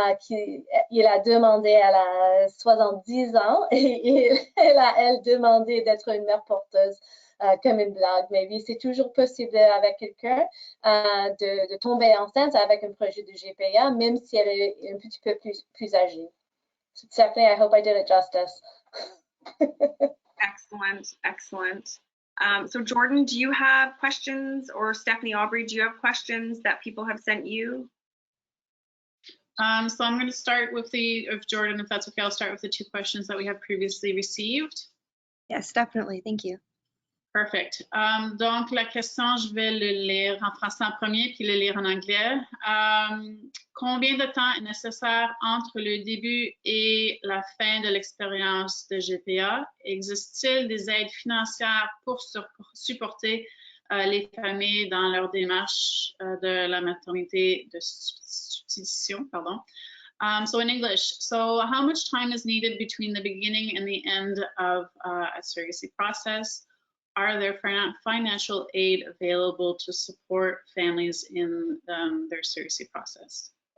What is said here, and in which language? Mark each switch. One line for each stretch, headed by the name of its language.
French: Il a demandé, elle a 70 ans et elle demandé d'être une mère porteuse comme une blague. Mais oui, c'est toujours possible avec quelqu'un de tomber enceinte avec un projet de GPA, même si elle est un petit peu plus âgée.
English: So Stephanie, I hope I did it justice. Excellent, excellent. So Jordan, do you have questions, or Stephanie, Aubrey, do you have questions that people have sent you? So I'm going to start with if Jordan, if that's okay, I'll start with the two questions that we have previously received. Yes, definitely. Thank you. Perfect.
French: Donc, la question, je vais le lire en français en premier, puis le lire en anglais. Combien de temps est nécessaire entre le début et la fin de l'expérience de GPA? Existe-t-il des aides financières pour supporter les familles dans leur démarche de la maternité de substitution? Pardon.
English: So in English, so how much time is needed between the beginning and the end of a surrogacy process? Are there financial aid available to support families in their surrogacy process?